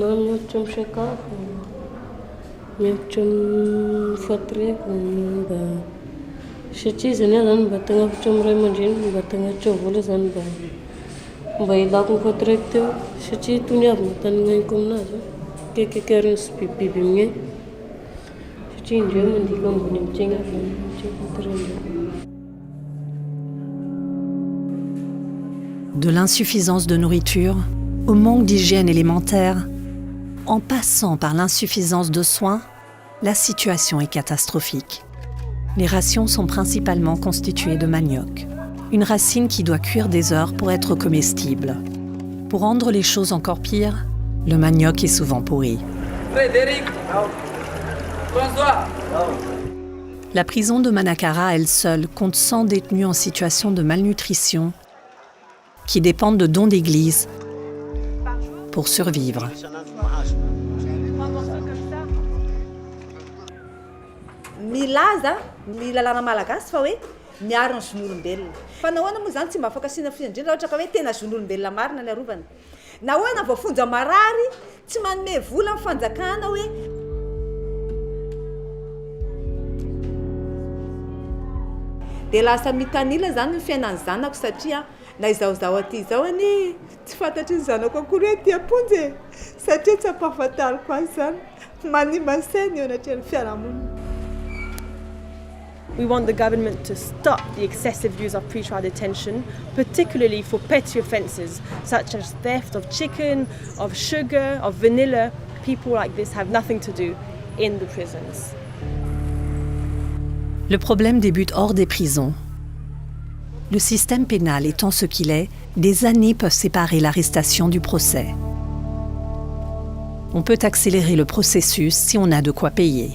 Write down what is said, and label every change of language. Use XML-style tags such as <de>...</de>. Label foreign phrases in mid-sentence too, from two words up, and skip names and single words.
<mg>miantotra amin'ny sakafo, miantotra amin'ny fatoreko mba satria zany zany mba tagnafatra amin'ny ray aman-dreny mba tagnafatra vola zany mba ilako ny fatoreko teo satria tony avy notanignaniko aminazy kekekary sy bibibiby amin'ay satria indreo mandiko ambony amin'tegna fatorendreo.</mg> <fr>De l'insuffisance de nourriture au manque d'hygiène élémentaire, en passant par l'insuffisance de soins, la situation est catastrophique. Les rations sont principalement constituées de manioc. une racine qui doit cuire des heures pour être comestible. Pour rendre les choses encore pires, le manioc est souvent pourri. Frédéric, François. La prison de Manakara, elle seule, compte 100 détenus en situation de malnutrition qui dépendent de dons d'église pour survivre.</fr> <mg>Milaza ny lalàna malagasy fa hoe miaro ny zon'olombelona. Fa nahoana moa zany tsy mba afaka asiana fiandrina ohatra ka hoe tena zon'olombelona marina ny arovana. Nahoana voafonja marary tsy manome vola amin'ny fanjakana hoe dia lasa mitanila zany ny fiainan'ny zanako satria na izahozaho aty izao any tsy fantatry ny zanako akory hoe ty amponjy satria tsy ampahafantariko azy zany manimba ny sainy eo anatrany fiarahamonina.</mg> <en>We want the government to stop the excessive use of pretrial detention, particularly for petty offences such as theft of chicken, of sugar, of vanilla. People like this have nothing to do in the prisons.</en> <fr>Le problème débute hors des prisons. Le système pénal étant ce qu'il est, des années peuvent séparer l'arrestation du procès. On peut accélérer le processus si on a de quoi payer.</fr>